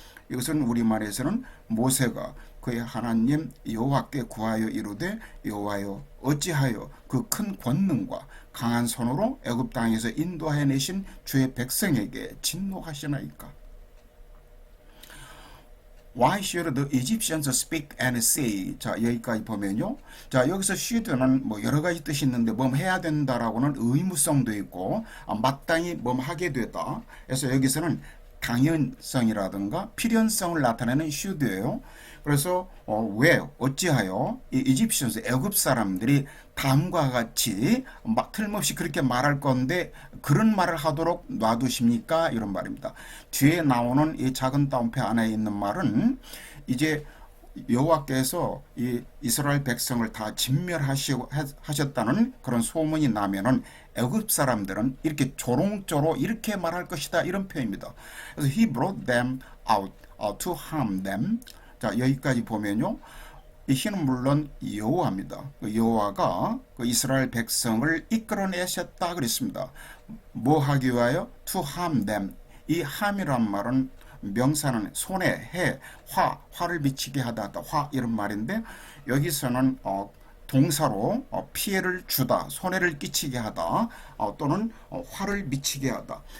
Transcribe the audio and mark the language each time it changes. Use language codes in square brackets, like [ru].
[ko] 이것은 우리말에서는 모세가 그의 하나님 여호와께 구하여 이르되 여호와여 어찌하여 그 큰 권능과 강한 손으로 애굽 땅에서 인도하여 내신 주의 백성에게 진노하시나이까. [en] Why should the Egyptians speak and say? [ko] 자, 여기까지 보면요. 자, 여기서 should는 뭐 여러 가지 뜻이 있는데 뭐 해야 된다라고는 의무성도 있고 마땅히 뭐 하게 되다. 그래서 여기서는 당연성이라든가 필연성을 나타내는 should예요. 그래서 왜 어찌하여 이 이집션스 애굽 사람들이 다음과 같이 막 틀림없이 그렇게 말할 건데 그런 말을 하도록 놔두십니까? 이런 말입니다. 뒤에 나오는 이 작은 따옴표 안에 있는 말은 이제 여호와께서 이 이스라엘 백성을 다 진멸하셨다는 그런 소문이 나면은 애굽 사람들은 이렇게 조롱조로 이렇게 말할 것이다 이런 표현입니다. 그래서 [en] he brought them out to harm them. [ko] 자, 여기까지 보면요. 이 he는 물론 여호와입니다. 여호와가 그 이스라엘 백성을 이끌어내셨다 그랬습니다. 뭐 하기 위하여? [en] to harm them. [ko] 이 harm이란 말은 명사는 손에 해, 화를 미치게 하다, 화 이런 말인데 여기서는 동사로 피해를 주다, 손해를 끼치게 하다 또는 화를 미치게 하다.